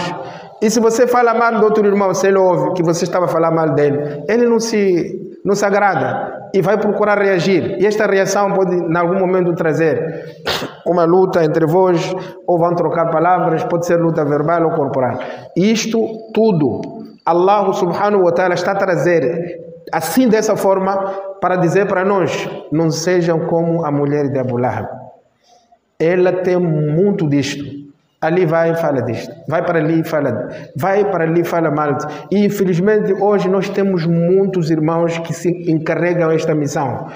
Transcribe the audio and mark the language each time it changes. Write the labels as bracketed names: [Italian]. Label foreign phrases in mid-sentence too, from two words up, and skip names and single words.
[Portuguese] E se você fala mal do outro irmão, se ele ouve que você estava a falar mal dele, ele não se agrada e vai procurar reagir. E esta reação pode, em algum momento, trazer uma luta entre vós, ou vão trocar palavras, pode ser luta verbal ou corporal. Isto tudo Allah [Arabic] سبحانه وتعالى [Portuguese] está a trazer assim, dessa forma, para dizer para nós: não sejam como a mulher de Abu Lahab. Ela tem muito disto. Ali vai e fala disto, vai para ali e fala mal. E infelizmente hoje nós temos muitos irmãos que se encarregam esta missão.